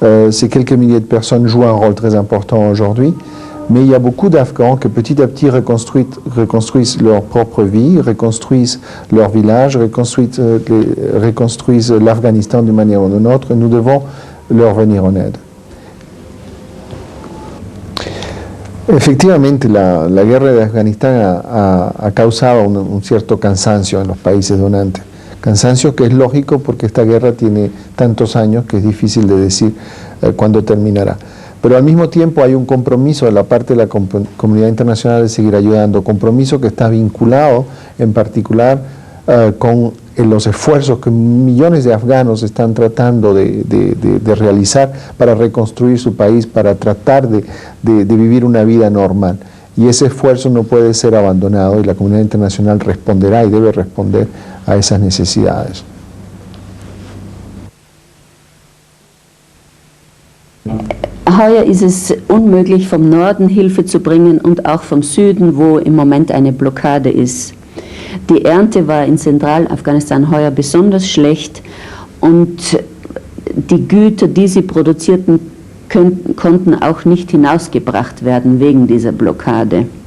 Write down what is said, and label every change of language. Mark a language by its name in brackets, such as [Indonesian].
[French] Ces quelques milliers de personnes jouent un rôle très important aujourd'hui, mais il y a beaucoup d'Afghans qui petit à petit reconstruisent leur propre vie, reconstruisent leur village, reconstruisent l'Afghanistan d'une manière ou d'une autre, et nous devons leur venir en aide. [Spanish] Efectivamente, la guerra de Afganistán ha causado un cierto cansancio en los países donantes. Cansancio que es lógico porque esta guerra tiene tantos años que es difícil de decir cuándo terminará. Pero al mismo tiempo hay un compromiso de la parte de la comunidad internacional de seguir ayudando, compromiso que está vinculado en particular con los esfuerzos que millones de afganos están tratando de realizar para reconstruir su país, para tratar de vivir una vida normal. Y ese esfuerzo no puede ser abandonado y la comunidad internacional responderá y debe responder a esas necesidades. [German] Heuer ist es unmöglich, vom Norden Hilfe zu bringen und auch vom Süden, wo im Moment eine Blockade ist. Die Ernte war in Zentralafghanistan heuer besonders schlecht und die Güter, die sie produzierten, konnten auch nicht hinausgebracht werden wegen dieser Blockade.